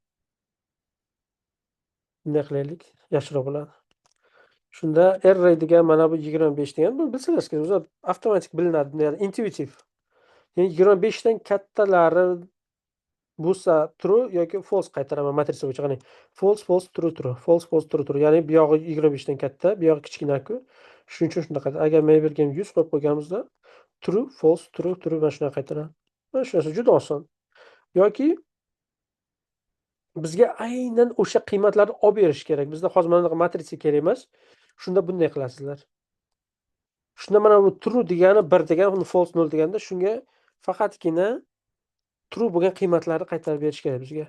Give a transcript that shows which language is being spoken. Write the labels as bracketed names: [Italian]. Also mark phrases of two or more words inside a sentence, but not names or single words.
[Uzbek] Bunday qilaylik, yaxshiroq bo'ladi. Shunda array degan mana bu 25 degan, buni bilsangiz kerak. O'zi avtomatik bilinadi, ya'ni intuitiv. Ya'ni 25 dan kattalari bo'lsa true yoki false qaytaraman matritsa bo'yicha. [English] Qani false, false, true, true, false, false, true, true. [Uzbek] Ya'ni bu yog'i 25 dan katta, bu yog'i kichkina-ku. Shuning uchun shunday qaytaradi. Agar men bergan 100 qo'yib qo'yganimizda [English] true, false, true, true [Uzbek] mana shunday qaytaradi. Mana shu narsa juda oson. Yoki bizga aynan o'sha qiymatlarni olib berish kerak. Bizda hozir mana bunaqa matritsa kerak emas. Shunda bunday qilasizlar. Shunda mana bu true degani 1 degani, uni false 0 deganda shunga faqatgina true bo'lgan qiymatlarni qaytarib berish kerak bizga.